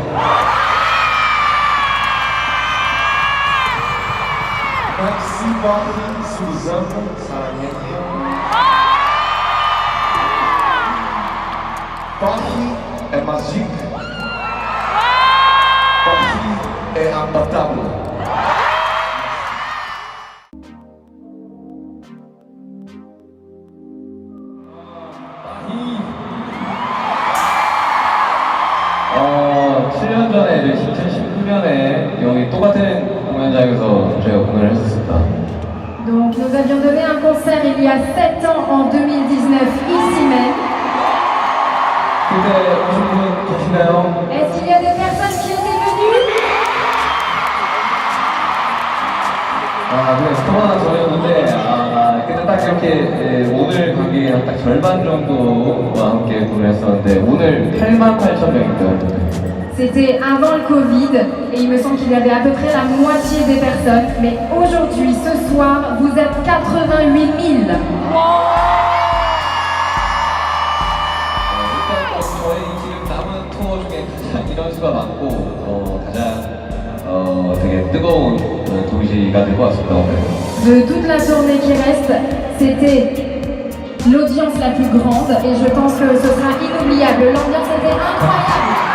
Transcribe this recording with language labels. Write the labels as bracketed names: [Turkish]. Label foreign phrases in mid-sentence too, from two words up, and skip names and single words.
[French] Merci Paris, je vous aime, 사랑해요. Paris est magique. Paris est imbattable. [Korean] 어, 7년 전에 2019년에 여기 똑같은 공연장에서 저희가 공연을 했었습니다. [French] Donc nous avions donné un concert il y a 7 ans en 2019 ici même. [Korean] 그때 오신 분 계시나요? [French] Est-ce qu'il y a des personnes qui étaient venues? [Korean] 아, 네, 코로나 전이었는데, 그때 딱 이렇게 오늘 관객이 딱 절반 정도와 함께 공연했었는데, 오늘 88,000명입니다. [French] C'était avant le Covid et il me semble qu'il y avait à peu près la moitié des personnes. Mais aujourd'hui, ce soir, vous êtes 88 000. [Korean] 일단 저희 지금 남은 투어 중에 가장 인원수가 많고, 가장 되게 뜨거운 도시가 될 것 같습니다. [French] De toute la tournée qui reste, c'était l'audience la plus grande et je pense que ce sera inoubliable. L'ambiance était incroyable.